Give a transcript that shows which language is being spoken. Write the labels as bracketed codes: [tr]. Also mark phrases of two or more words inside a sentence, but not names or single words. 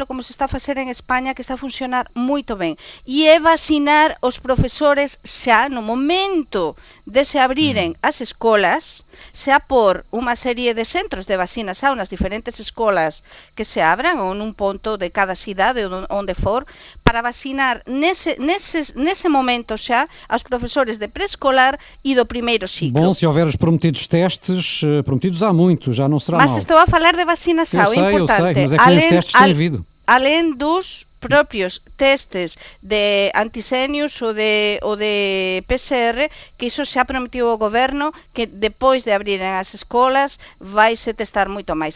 [gl] como se está a facer en España, que está a funcionar moito ben, e é vacinar os profesores xa no momento de se abriren as escolas, xa por unha serie de centros de vacinación nas diferentes escolas que se abran, ou nun ponto de cada cidade, onde for, para vacinar nese momento xa aos profesores de preescolar e do primeiro ciclo. [pt] Bom, se houver os prometidos testes, prometidos há muito, já não será mal. Mas estou a falar de vacinação, eu sei, mas é que nem os testes têm havido. [gl] Além dos propios testes de anticénios ou de PCR, que iso xa prometiu o goberno, que depois de abrirem as escolas vai-se testar moito máis.